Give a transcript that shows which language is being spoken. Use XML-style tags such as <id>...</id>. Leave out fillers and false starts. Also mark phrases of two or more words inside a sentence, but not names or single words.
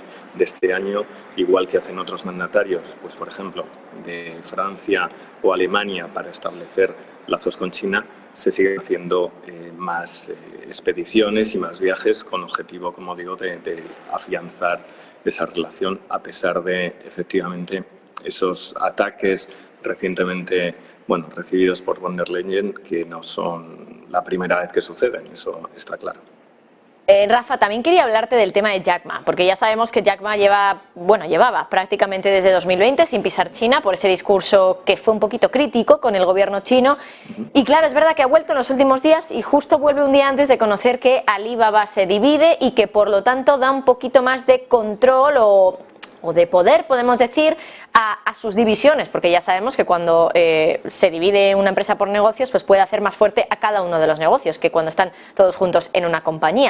<es>de este año, igual que hacen otros mandatarios, pues por ejemplo de Francia o Alemania, para establecer lazos con China, se siguen haciendo más expediciones y más viajes con objetivo, como digo, de afianzar esa relación, a pesar de efectivamente esos ataques recientemente, bueno, recibidos por von der Leyen, que no son la primera vez que suceden, eso está claro. Rafa, también quería hablarte del tema de Jack Ma, porque ya sabemos que Jack Ma llevaba prácticamente desde 2020 sin pisar China por ese discurso que fue un poquito crítico con el gobierno chino. Y claro, es verdad que ha vuelto en los últimos días y justo vuelve un día antes de conocer que Alibaba se divide y que por lo tanto da un poquito más de control o de poder, podemos decir, a sus divisiones, porque ya sabemos que cuando se divide una empresa por negocios, pues puede hacer más fuerte a cada uno de los negocios que cuando están todos juntos en una compañía.</es>